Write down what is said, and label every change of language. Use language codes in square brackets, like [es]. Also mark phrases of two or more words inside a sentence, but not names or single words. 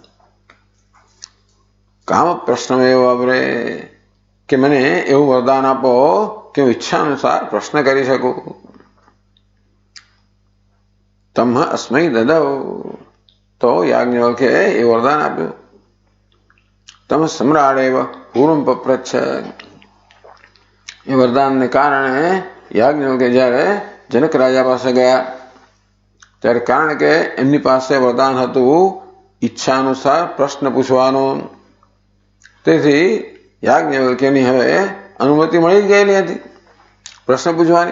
[sa] કામ પ્રશ્નમેવ વવ્રે, [gu] કે મને એવું વરદાન આપો કે હું ઈચ્છા અનુસાર પ્રશ્ન કરી શકું. તમ અસ્મૈ દદૌ, તો યાજ્ઞવલ્ક્યે એ વરદાન આપ્યું. [sa] तम सम्राडेव पूर्व पप्रच्छ। [gu] એ વરદાનને કારણે યાજ્ઞવલ્કે જ્યારે જનક રાજા પાસે ગયા ત્યારે કારણ કે એમની પાસે વરદાન હતું ઈચ્છા અનુસાર પ્રશ્ન પૂછવાનો, તેથી યાજ્ઞવલ્ક્યની હવે અનુમતિ મળી જ ગયેલી હતી પ્રશ્ન પૂછવાની.